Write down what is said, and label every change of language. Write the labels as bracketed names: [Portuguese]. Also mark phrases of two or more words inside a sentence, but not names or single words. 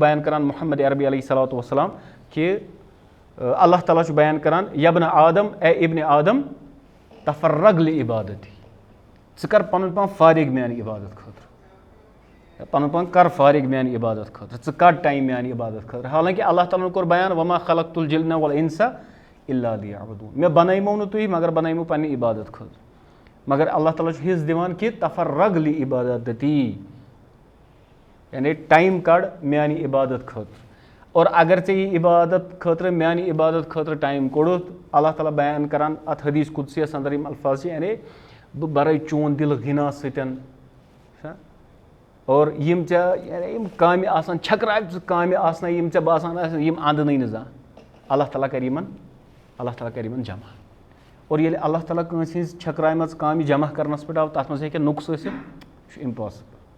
[Kashmiri] بیان کران محمد عربی علیہ صلاتُ وسلام کہِ اللہ تعالیٰ چھُ بیان کران [Arabic] یبنہ آدم [Kashmiri] اے ابنِ آدم [Arabic] تفرغ لعبادتی [Kashmiri] ژٕ کر پَنُن پان فارغ میانہِ عبادت خٲطرٕ پَنُن پان کر فارغ میانہِ عبادت خٲطرٕ ژٕ کَڑ ٹایم میانہِ عبادت خٲطرٕ حالانکہِ اللہ تعالیٰ ہن کوٚر بیان [Arabic] وما خلقت الجن والانس الا لیعبدون [Kashmiri] مےٚ بَنٲیمو نہٕ تُہۍ مگر بَنٲیمو پننہِ عبادت خٲطرٕ مگر اللہ تعالیٰ چھُ حِصہٕ دِوان کہِ [Arabic] تفرغ لعبادتی [Kashmiri] یعنی ٹایم کَڑ میانہِ عبادت خٲطرٕ اور اگر ژےٚ یہِ عبادت خٲطرٕ میانہِ عبادت خٲطرٕ ٹایم کوٚڑُتھ اللہ تعالیٰ بیان کران اَتھ حدیٖث قُدسیَس اَندر یِم الفاظ چھِ یعنی بہٕ بَرٲے چون دِل غِنا سۭتۍ اور یِم ژےٚ یعنی یِم کامہِ آسان چھٔکراوِ کامہِ آسنَے یِم ژےٚ باسان آسن یِم اَندنٕے نہٕ زانٛہہ اللہ تعالیٰ کَرِ یِمن جمع اور ییٚلہِ اللہ تعالیٰ کٲنٛسہِ ہِنٛز چھٔکرایمَژ کامہِ جمع کَرنَس پٮ۪ٹھ آو تَتھ منٛز ہیٚکہِ نۄقص ٲسِتھ یہِ چھُ اِمپاسِبٕل